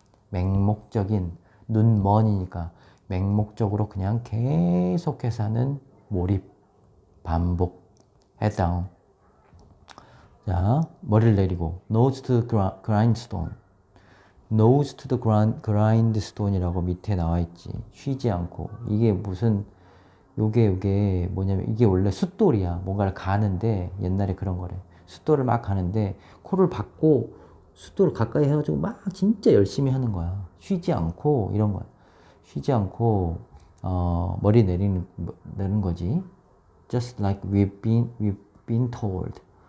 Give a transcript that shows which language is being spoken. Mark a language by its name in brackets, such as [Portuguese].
[Korean] 맹목적인 눈먼이니까 맹목적으로 그냥 계속해서 하는 몰입 반복 [English] head down. [Korean] 자, 머리를 내리고 [English] nose to the grindstone. nose to the grindstone [Korean] 이라고 밑에 나와 있지. 쉬지 않고. 이게 무슨 요게 뭐냐면 이게 원래 숫돌이야. 뭔가를 가는데 옛날에 그런 거래. 숫돌을 막 가는데 코를 박고 숫돌을 가까이 해가지고 막 진짜 열심히 하는 거야. 쉬지 않고 이런 거야. 쉬지 않고 머리 내리는 거지. [English] Just like we've been told.